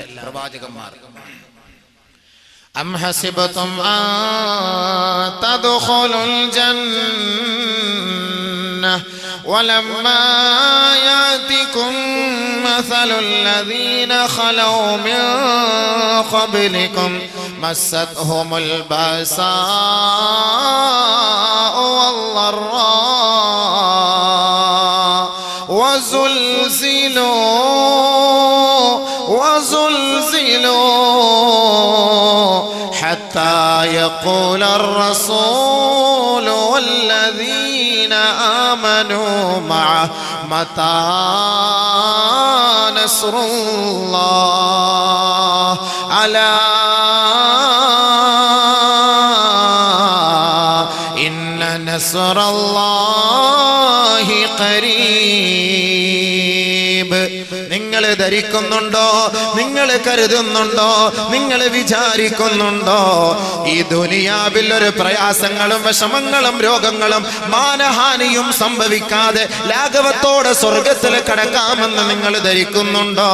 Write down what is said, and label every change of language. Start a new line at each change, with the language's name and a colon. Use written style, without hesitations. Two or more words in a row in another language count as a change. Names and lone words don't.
Arabic: പ്രവാചകന്മാർ أم حسبتم أن تدخلوا الجنة ولما يأتكم مثل الذين خلوا من قبلكم مستهم البأساء وزلزلوا حتى يقول الرسول والذين آمنوا معه متى نصر الله ألا إن نصر الله قريب.
Malayalam: നിങ്ങൾ ധരിക്കുന്നുണ്ടോ, നിങ്ങൾ കരുതുന്നുണ്ടോ, നിങ്ങൾ വിചാരിക്കുന്നുണ്ടോ ഈ ദുനിയാവിൽ ഒരു പ്രയാസങ്ങളും വിഷമങ്ങളും രോഗങ്ങളും മാനഹാനിയും സംഭവിക്കാതെ ലാഘവത്തോടെ സ്വർഗത്തിൽ കടക്കാമെന്ന് നിങ്ങൾ ധരിക്കുന്നുണ്ടോ?